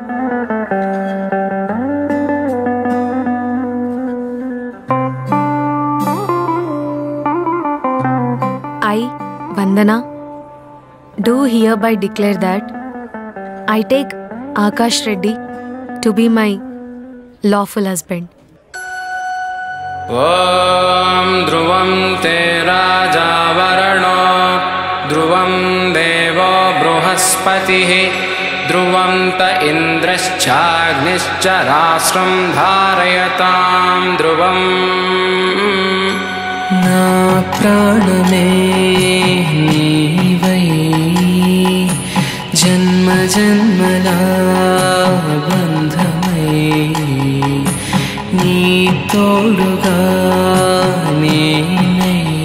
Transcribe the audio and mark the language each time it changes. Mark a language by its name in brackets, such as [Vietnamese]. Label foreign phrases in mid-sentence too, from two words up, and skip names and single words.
[English] I, Vandana, do hereby declare that I take Akash Reddy to be my lawful husband. [Sanskrit] ॐ ध्रुवं ते राजा वरुणो ध्रुवं देवो बृहस्पतिः ध्रुवं त इन्द्रश्चाग्निश्च राष्ट्रं धारयतां ध्रुवम् [Telugu] నా ప్రాణమే నీవై జన్మ జన్మనా బంధమయే నీ తోడుగా నేనై